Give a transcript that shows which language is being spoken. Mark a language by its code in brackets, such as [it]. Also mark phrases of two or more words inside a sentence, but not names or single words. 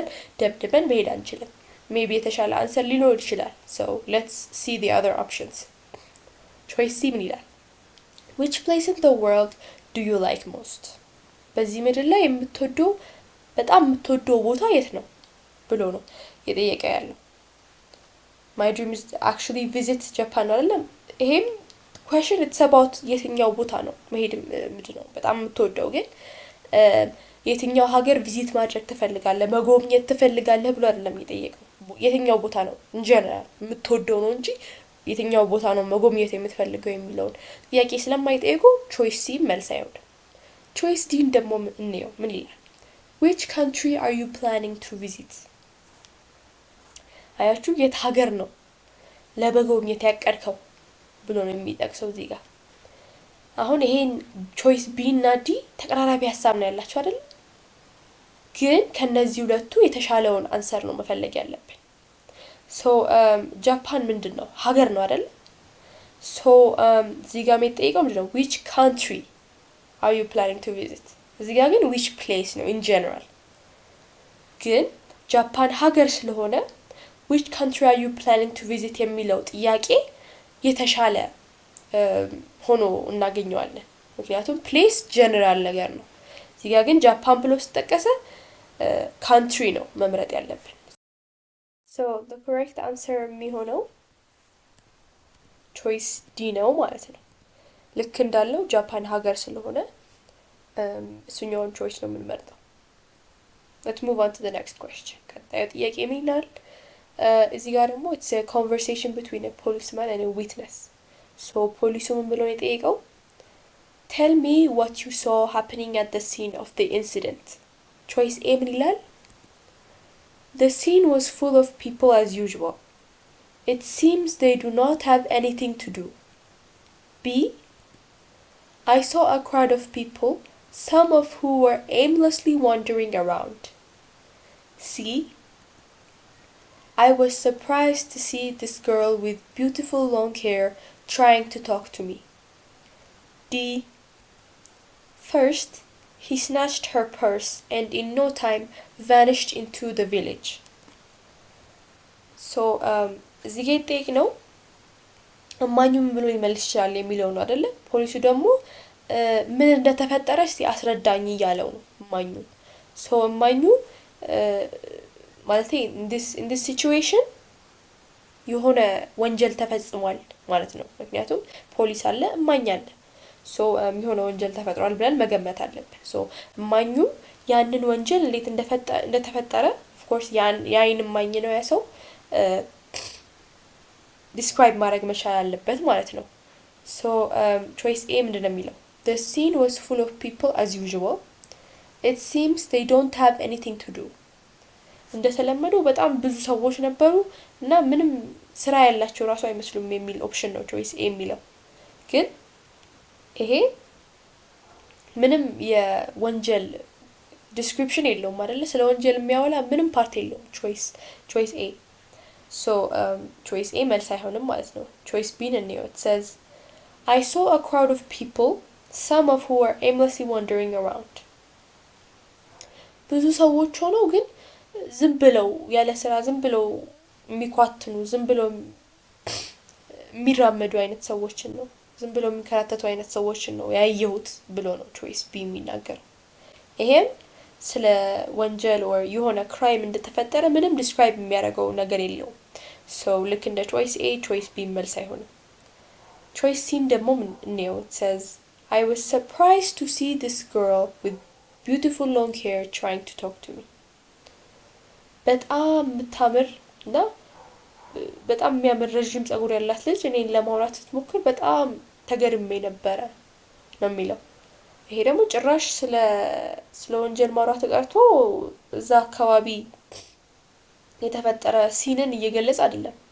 [am] ደብድበን መሄድ አንችልም [en] maybe [am] የተሻለ አንሰር ሊኖር ይችላል [en] so let's see the other options choice C [am] ምን ይላል [en] which place in the world do you like most [am] በዚህ ምድር ላይ የምትወደው በጣም የምትወደው ቦታ የት ነው ብሎ ነው የጠየቀ ያለው [en] my dream is actually visit Japan [am] አይደለም ይሄም question [en] it's about [am] የትኛው ቦታ ነው መሄድ ምንድነው በጣም የምትወደው ግን የትኛው ሀገር ቪዚት ማድረግ ትፈልጋለህ መጎብኘት ትፈልጋለህ ብሎ አይደለም የጠየቀው የትኛው ቦታ ነው [en] in general [am] የምትወደው ነው እንጂ የትኛው ቦታ ነው መጎብኘት የምትፈልገው የሚለው ጥያቄ ስለማይጠይቁ [en] choice C [am] መልስ አይሆንም [en] choice D [am] ደግሞ እንየው ምን ይላል [en] which country are you planning to visit [am] አያችሁ የት ሀገር ነው ለመጎብኘት ያቀድከው ብሎ ነው የሚጠቅሰው እዚህ ጋር አሁን ይሄን [en] choice B [am] እና D ተቀራራቢ ሐሳብ ነው ያላችሁ አይደል ግን ከነዚህ ሁለቱ የተሻለውን አንሰር ነው መፈለግ ያለብን so ጃፓን ምንድነው ሀገር ነው አይደል so እዚህ ጋር የሚጠይቀው ምንድነው [en] which country are you planning to visit [am] እዚህ ጋር ግን [en] which place [am] ነው [en] in general [am] ግን ጃፓን ሀገር ስለሆነ [en] which country are you planning to visit [am] የሚለው ጥያቄ የተሻለ ሆኖ እናገኘዋለን ምክንያቱም [en] place general [am] ነገር ነው እዚህ ጋር ግን ጃፓን ብሎ ተጠቀሰ country ነው መምረጥ ያለብን [en] so the correct answer [am] የሚሆነው [en] choice D [am] ነው ማለት ነው ልክ እንዳለው ጃፓን ሀገር ስለሆነ እሱኛውን choice ነው የምንመርጠው [en] let's move on to the next question [am] ቀጣዩ ጥያቄ ምን ይላል እዚህ ጋር ደግሞ [en] it's a conversation between a policeman and a witness so [am] ፖሊሱ ምን ብሎ የጠየቀው [en] tell me what you saw happening at the scene of the incident choice A ምን ይላል the scene was full of people as usual it seems they do not have anything to do B I saw a crowd of people some of who were aimlessly wandering around C I was surprised to see this girl with beautiful long hair trying to talk to me. D. First, he snatched her purse and in no time vanished into the village. So, [am] እዚህ ጋር የጠየቅነው እማኙ ምን ብሎ ሊመልስ ይችላል የሚለው ነው አይደለ? ፖሊሱ ደግሞ ምን እንደተፈጠረ እስቲ አስረዳኝ እያለው ነው እማኙ። So እማኙ ማለት [en] in this situation [am] የሆነ ወንጀል ተፈጽሟል ማለት ነው ምክንያቱም ፖሊስ አለ እማኝ አለ so የሆነ ወንጀል ተፈጥሯል ብለን መገመት አለብን so እማኙ ያንን ወንጀል እንዴት እንደተፈጠረ [en] of course [am] ያይን እማኝ ነው ያ ሰው [en] describe [am] ማድረግ መቻል አለበት ማለት ነው [en] so choice A [am] ምንድነው የሚለው [en] the scene was full of people as usual it seems they don't have [am] anything to do እንደተለመደው በጣም ብዙ ሰዎች ነበሩ እና ምንም ስራ ያላቸው ራሱ አይመስሉም የሚል ኦፕሽን ነው choice A የሚለው ግን ይሄ ምንም የወንጀል ዲስክሪፕሽን የለውም አይደለ ስለ ወንጀል የሚያወላ ምንም ፓርት የለውም [en] choice A so choice A [am] መልስ አይሆንም ማለት ነው [en] choice B [am] ነው [en] it says I saw a crowd of people some of who were aimlessly wandering around [am] ብዙ ሰዎች ሆነው ግን ዝም ብለው ያለ ስራ ዝም ብለው የሚኳትኑ ዝም ብለው የሚራመዱ አይነት ሰዎችን ነው ዝም ብለው የሚከራተቱ አይነት ሰዎችን ነው ያየሁት ብሎ ነው [en] choice B [am] የሚናገር ይሄም ስለ ወንጀል or የሆነ crime እንደተፈጠረ ምንም describe የሚያደርገው ነገር የለውም so ልክ እንደ [en] choice A choice B [am] መልስ አይሆንም [en] choice C [am] ደግሞ ነው [en] it says I was surprised to see this girl with beautiful long hair trying to talk to me [am] በጣም ምታምር እና በጣም የሚያምር ረጅም ጸጉር ያላት ልጅ እኔን ለማውራት ስትሞክር በጣም ተገርሜ ነበር ነው የሚለው ይሄ ደግሞ ጭራሽ ስለ ወንጀል ማውራት ቀርቶ እዛ አካባቢ የተፈጠረ ሲንን እየገለጸ አይደለም